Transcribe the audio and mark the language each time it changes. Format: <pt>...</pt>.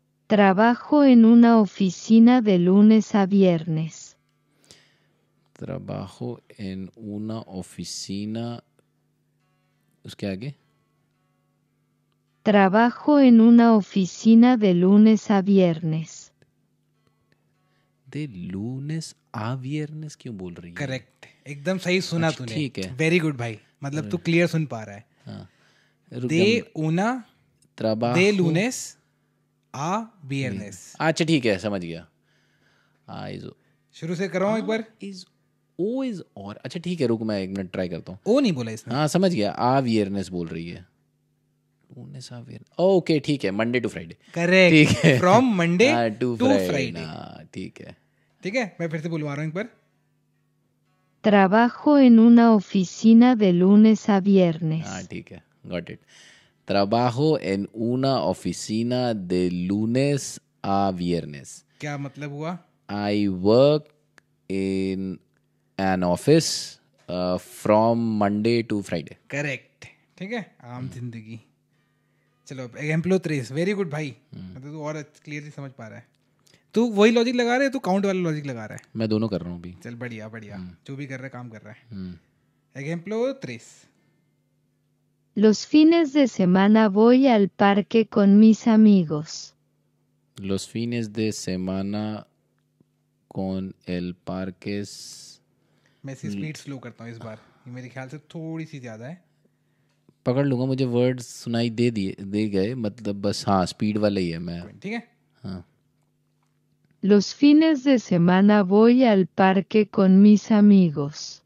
<es>Trabajo en una oficina de lunes a viernes. Trabajo en una oficina,</es> <hi>उसके आगे</hi> <es>Trabajo en una oficina de lunes a viernes. de lunes a viernes</es> <hi>क्यों बोल रही है? Correct, एकदम सही सुना तूने। ठीक है। वेरी गुड भाई, मतलब तू क्लियर सुन पा रहा है। हाँ</hi> <es>दे una trabajo de lunes a viernes।</es> <hi>अच्छा ठीक है, समझ गया। इज शुरू से कर रहा हूँ एक बार। इज ओ इज और अच्छा ठीक है, रुक मैं एक मिनट ट्राई करता हूँ। ओ नहीं बोला इसने। हाँ समझ गया, आ वियरनेस बोल रही है। ओके ठीक है,</hi> <en>Monday to Friday. Correct,</en> <hi>ठीक है,</hi> <en>From Monday to to Friday. Friday.</en> <hi>ठीक है। ठीक है, मैं फिर से बुलवा रहा हूँ एक बार।</hi> <es>Trabajo en una oficina de lunes a viernes.</es> <hi>हाँ ठीक है,</hi> <en>Got it.</en> <es>Trabajo en una oficina de lunes a viernes.</es> <hi>क्या मतलब हुआ?</hi> <en>I work in an office from Monday to Friday.</en> <hi>Correct. ठीक है, आम जिंदगी। चलो एग्जाम्पल 3। वेरी गुड भाई, मतलब तू और क्लियरली समझ पा रहा है। तू वही लॉजिक लगा रहा है, तू काउंट वाला लॉजिक लगा रहा है? मैं दोनों कर रहा हूँ अभी। चल बढ़िया बढ़िया, जो भी कर रहा है काम कर रहा है। हम्म। Example 3।</hi> <es>Los fines de semana voy al parque con mis amigos. Los fines de semana con el parques.</es> <hi>मैं इसकी स्पीड स्लो करता हूँ इस बार, ये मेरे ख्याल से थोड़ी सी ज़्यादा है। पकड़ लूँगा, मुझे वर्ड्स सुनाई दे गए, मतलब बस हाँ स्पीड वाला ही है मैं। ठीक है। हाँ</hi> <es>Los fines de semana voy al parque con mis amigos.</es>